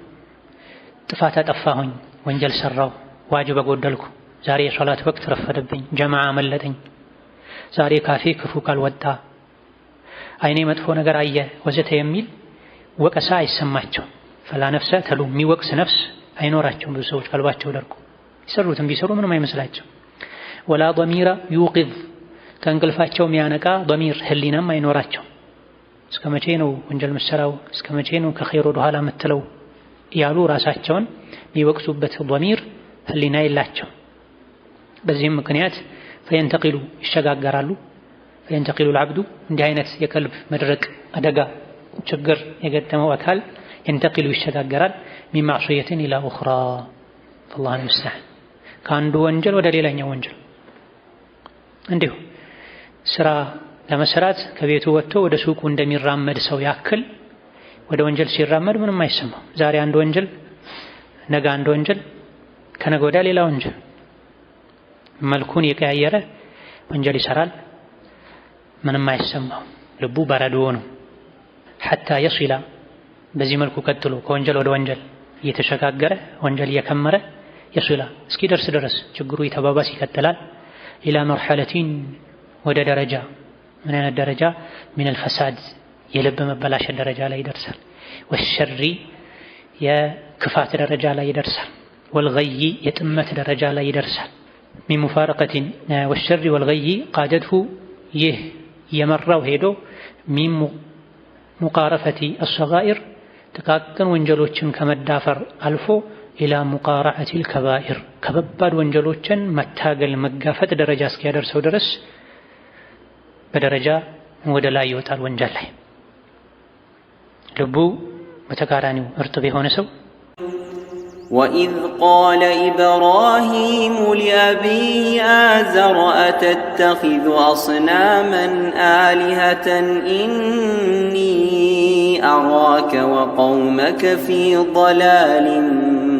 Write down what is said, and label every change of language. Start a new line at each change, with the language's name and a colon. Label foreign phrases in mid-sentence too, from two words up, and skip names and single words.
Amharic: ጥፋት አጠፋሁኝ፣ ወንጀል ሰራው፣ ዋጅብ በጎደልኩ፣ ዛሬ የሶላት ወቅት ረፈደብኝ፣ ጀማዓ አመለጠኝ፣ ዛሬ ካፌ ክፉ ካልወጣ፣ አይኔ መጥፎ ነገር አየ ወዘተ የሚል ወቀሳ አይሰማቸው።
Arabic: فلا نفس تلوم
Amharic: የሚወቅስ ነፍስ አይኖራቸውም። ብዙ ሰዎች ቀልባቸው ደርቆ ይሰሩትም ቢሰሩ ምንም አይመስላቸው።
Arabic: ولا ضمير يوقظ
Amharic: ከእንቅልፋቸው የሚያነቃ ضمير ህሊናም አይኖራቸው። እስከ መቼ ነው ወንጀል መሰራው? እስከ መቼ ነው ከኸይር ወደ ኋላ የምትለው ያሉ ራሳቸውን የሚወቅሱበት ضمير ህሊና የላቸው። በዚህም ምክንያት
Arabic: فينتقل
Amharic: ይሸጋገራሉ። ፈየንተቂሉ
Arabic: العبد
Amharic: እንዲህ አይነት የቀልብ መድረቅ አደጋ ችግር የገጠመው አካል ينتقل ይሸጋገራል
Arabic: من معصية إلى أخرى فالله المستعان
Amharic: ከአንዱ ወንጀል ወደ ሌላኛው ወንጀል እንዲሁ ስራ ለመስራት ከቤቱ ወጥቶ ወደ ሱቁ እንደሚራመድ ሰው ያክል ወደ ወንጀል ሲራመድ ምንም አይሰማው። ዛሬ አንድ ወንጀል፣ ነገ አንድ ወንጀል፣ ከነገ ወዲያ ሌላ ወንጀል፣ መልኩን የቀያየረ ወንጀል ይሰራል። ምንም አይሰማው። ልቡ በረዶ ነው።
Arabic: حتى يصل
Amharic: በዚህ መልኩ ቀጥሎ ከወንጀል ወደ ወንጀል እየተሸጋገረ ወንጀል እየከመረ يصل እስኪ ደርስ ድረስ ችግሩ ይተባባስ ይቀጥላል።
Arabic: إلى مرحلة
Amharic: ወደ ደረጃ ምን አይነት ደረጃ
Arabic: من الفساد
Amharic: የልብ መበላሸት ደረጃ ላይ ይደርሳል። ወሸሪ የክፋት ደረጃ ላይ ይደርሳል። ወልገይ የጥመት ደረጃ ላይ ይደርሳል።
Arabic: من مفارقة والشر والغي قادته
Amharic: ይህ የመራው ሄዶ
Arabic: من مقارفة الصغائر
Amharic: ጥቃቅን ወንጀሎችን ከመዳፈር አልፎ
Arabic: إلى مقارعة الكبائر
Amharic: ከባባድ ወንጀሎችን መታገል መጋፈጥ ደረጃ እስኪያደርሰው ድረስ በደረጃ ወደ ላይ ይወጣል ወንጀል ላይ። ልቡ በተቃራኒው እርጥብ የሆነ ሰው
Arabic: وإذ قال إبراهيم لأبيه آزر أتتخذ أصناما آلهة إني أراك وقومك في ضلال